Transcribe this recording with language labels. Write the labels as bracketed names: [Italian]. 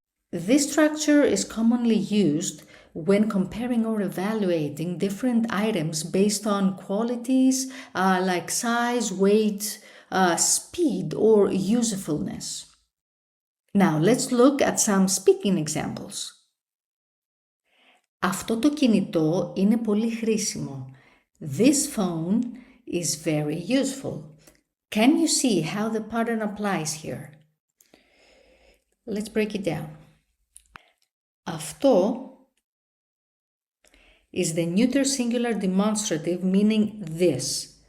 [English] This structure is commonly used when comparing or evaluating different items based on qualities like size, weight, speed, or usefulness. Now let's look at some speaking examples. [Greek] Αυτό το κινητό είναι πολύ χρήσιμο. [English] This phone is very useful. Can you see how the pattern applies here? Let's break it down. Αυτό is the neuter singular demonstrative meaning this.